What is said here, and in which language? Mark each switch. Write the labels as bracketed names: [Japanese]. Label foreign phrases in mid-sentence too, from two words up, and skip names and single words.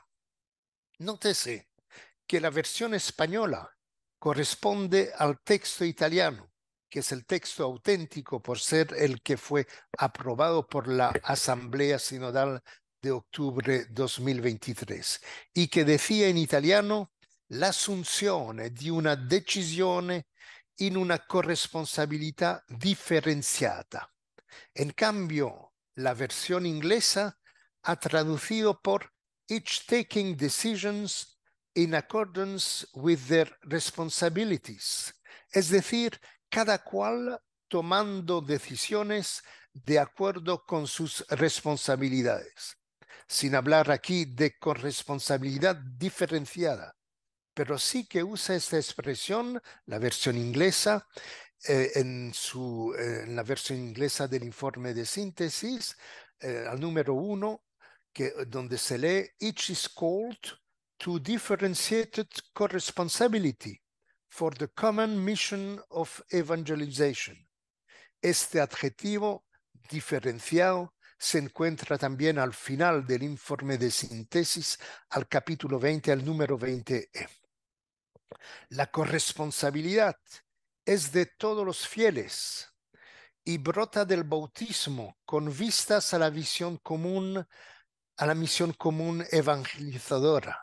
[Spanish] Nótese que la versión española corresponde al texto italiano, que es el texto auténtico por ser el que fue aprobado por la Asamblea Sinodal de octubre 2023 y que decía en italiano [Italian] l'assunzione di una decisione in una corresponsabilità differenziata. [Spanish] En cambio, la versión inglesa ha traducido por [English] each taking decisions in accordance with their responsibilities, [Spanish] es decir, cada cual tomando decisiones de acuerdo con sus responsabilidades, sin hablar aquí de corresponsabilidad diferenciada, pero sí que usa esta expresión, la versión inglesa, en la versión inglesa del informe de síntesis, al número 1, donde se lee, [English] each is called to differentiated corresponsibility for the common mission of evangelization. [Spanish] Este adjetivo diferenciado se encuentra también al final del informe de síntesis, al capítulo 20, al número 20e. La corresponsabilidad es de todos los fieles y brota del bautismo con vistas a la visión común, a la misión común evangelizadora.